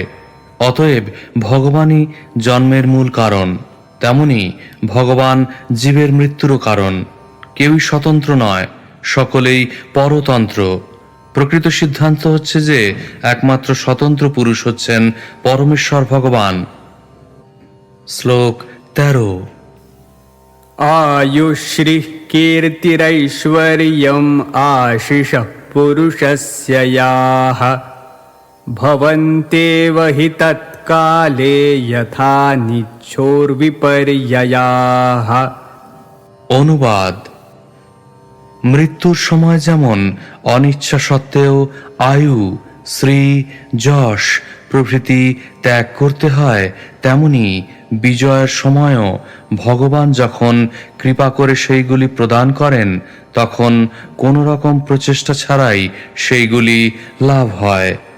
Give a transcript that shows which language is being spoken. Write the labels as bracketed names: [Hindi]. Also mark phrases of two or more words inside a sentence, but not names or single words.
[Bangla] অতএব ভগবানই জন্মের মূল কারণ, তেমনি ভগবান জীবের মৃত্যুরও কারণ। কেউই স্বতন্ত্র নয়, সকলেই পরতন্ত্র। প্রকৃত সিদ্ধান্ত হচ্ছে যে একমাত্র স্বতন্ত্র পুরুষ হচ্ছেন পরমেশ্বর ভগবান। শ্লোক 13। [Sanskrit] आयुश्री कीर्तिरैश्वर्यम् आशिषः पुरुषस्य याः भवन्त्येव हि तत्काले यथा निच्छोर्विपर्ययाः। [Bangla] অনুবাদ: মৃত্যুর সময় যেমন অনিচ্ছা সত্ত্বেও আয়ু, শ্রী, যশ প্রভৃতি ত্যাগ করতে হয়, তেমনি বিজয়ের সময়ও ভগবান যখন কৃপা করে সেইগুলি প্রদান করেন, তখন কোনো রকম প্রচেষ্টা ছাড়াই সেইগুলি লাভ হয়।